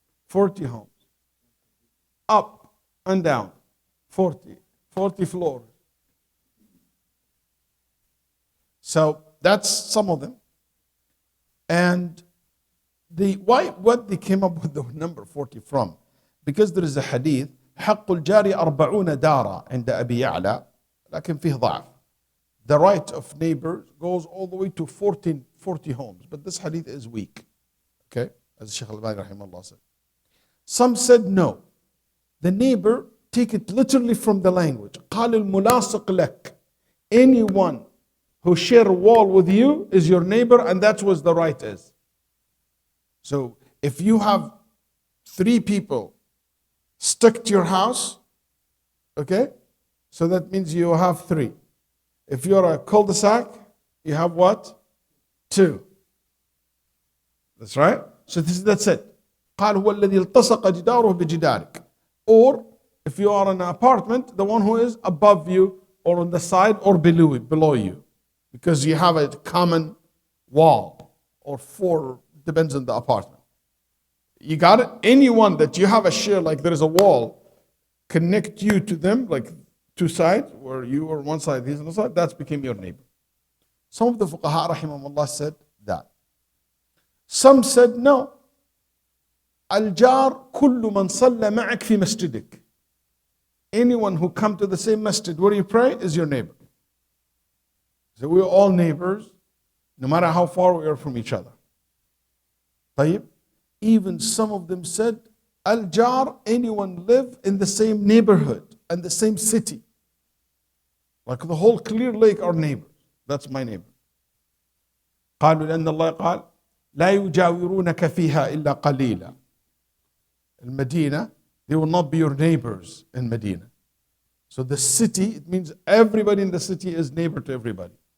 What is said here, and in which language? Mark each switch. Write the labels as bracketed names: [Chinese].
[English] 40 homes. Up and down. 40 floors. So that's some of them. And what they came up with the number 40 from? Because there is a hadith, [Arabic] حق الجار 40 دارا عند أبي يعلى لكن فيه ضعف. [English] The right of neighbors goes all the way to 40 homes. But this hadith is weak. Okay? As Shaykh al-Albani rahimahullah said. Some said no. The neighbor, take it literally from the language. [Arabic] قال الملاصق لك. [English] Anyone who share a wall with you is your neighbor, and that's what the right is. So if you have 3 people stuck to your house, okay, so that means you have 3. If you're a cul-de-sac, you have what? 2. That's right. So that's it. [Arabic] قال هو الذي التصق جداره بجدارك. [English] Or if you are in an apartment, the one who is above you or on the side or below you. Because you have a common wall or 4, depends on the apartment. You got it? Anyone that you have a share, like there is a wall, connect you to them, like 2 sides, where you are one side, he's on the side, that's became your neighbor. Some of the fuqaha rahimahumullah said that. Some said no. [Arabic] Al-jar kullu man salla ma'ak fi masjidik. [English] Anyone who come to the same masjid where you pray is your neighbor. So we're all neighbors, no matter how far we are from each other. [Arabic] طيب. [English] Even some of them said, Al-jar, anyone live in the same neighborhood and the same city. Like the whole Clear Lake are neighbors. That's my neighbor. [Arabic] قالوا لأن الله قال لا يجاورونك فيها إلا قليلا. [English] In Medina, they will not be your neighbors in Medina. So the city, it means everybody in the city is neighbor to everybody.